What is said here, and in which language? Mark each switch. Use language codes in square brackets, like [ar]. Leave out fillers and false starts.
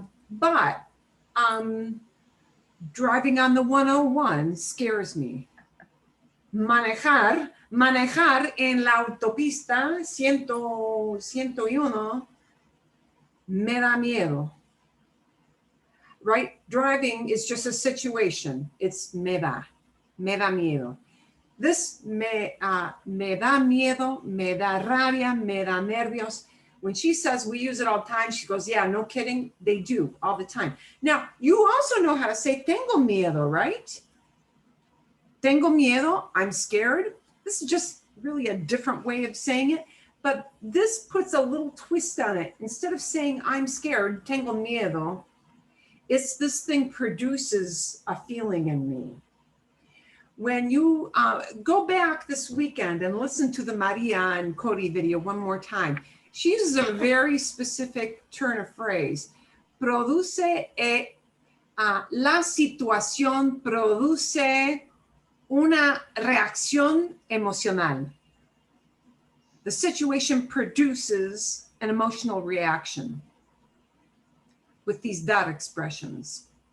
[en] But driving on the 101 scares me. [es] Manejar en la autopista 101 me da miedo. [en] Right? Driving is just a situation. It's me da miedo. [es] This me da miedo, me da rabia, me da nervios. [en] When she says we use it all the time, she goes, yeah, no kidding. They do all the time. Now, you also know how to say tengo miedo, right? Tengo miedo, I'm scared. This is just really a different way of saying it, but this puts a little twist on it. Instead of saying I'm scared, tengo miedo, it's this thing produces a feeling in me. When you go back this weekend and listen to the Maria and Cody video one more time, she uses a very specific turn of phrase. [es] Produce, la situación produce una reacción emocional. [en] The situation produces an emotional reaction with these dot expressions.